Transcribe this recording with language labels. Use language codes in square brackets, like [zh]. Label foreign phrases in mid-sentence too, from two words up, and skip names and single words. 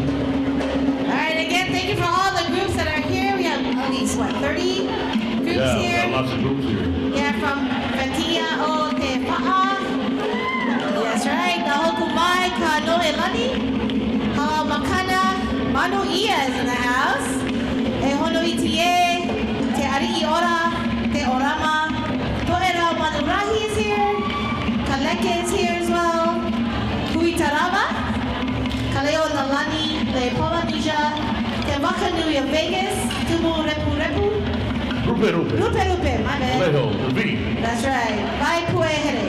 [en] All right, again, thank you for all the groups that are here. We have at least, 30 groups Yeah, we here? got lots of groups here. Yeah, from Fatia o Te Pa'a. That's right. Nahokumai ka Noe Lani. Hala Makana. Manu Ia is in the house. E Hono Itie. Te Ari'i Ora. Te Orama. To'era Manurahi is here. Kaleke is here as well. Hui Tarama. Kaleo Nalani. Le Polynesia. Te Wakanui of Vegas. Tumu Repu Repu. Rupe. Rupe Rupe, my bad. Leho, the V. That's right. Bye, Puehere.